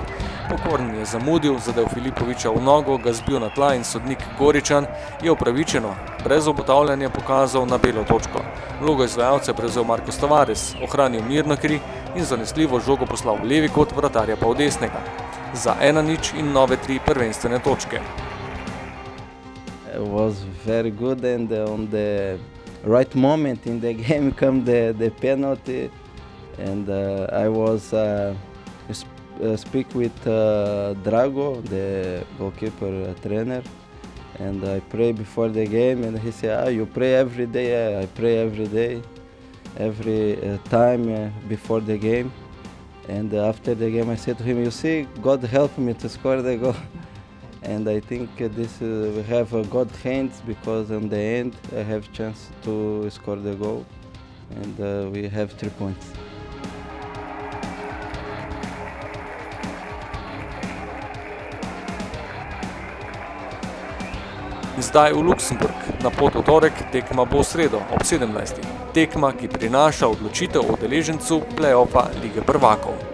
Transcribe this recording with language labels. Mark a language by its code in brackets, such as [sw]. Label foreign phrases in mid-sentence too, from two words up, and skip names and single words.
[sl] Pokorn je zamudil, zadel Filipoviča v nogo, ga zbil na tla in sodnik Goričan je upravičeno, brez obotavljanja pokazal na belo točko. Vlogo izvajalca je prevzel Marko Tavares, ohranil mirno kri in zanesljivo žogo poslal v levi kot, vratarja pa v desnega. Za 1-0 in nove 3 prvenstvene točke. [en] It was very good, and on the right moment in the game come the penalty, and I was speak with Drago, the goalkeeper trainer, and I pray before the game, and he said, you pray every day? I pray every day, every time before the game. And after the game I said to him, you see, God helped me to score the goal. And I think this we have good hands, because in the end I have chance to score the goal, and we have 3 points. [sl] Zdaj v Luksemburg, na pot v torek, tekma bo v sredo ob 17. Tekma, ki prinaša odločitev o udeležencu play-offa Lige prvakov.